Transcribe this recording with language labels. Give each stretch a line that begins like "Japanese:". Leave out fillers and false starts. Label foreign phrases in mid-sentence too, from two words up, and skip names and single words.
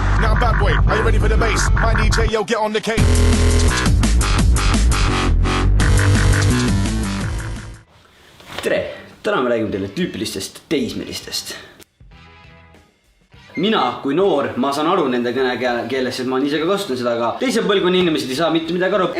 English: now bad boy, are you ready for the bass? My DJ, yo, get on the cake.
Estonian: Tere! Täna me räägime teile tüüpilistest teismelistest. Mina kui noor, ma saan aru nende kõnekeeles, et ma ise ka kasutan seda, aga teise põlvkonna inimesed ei saa mitte midagi aru.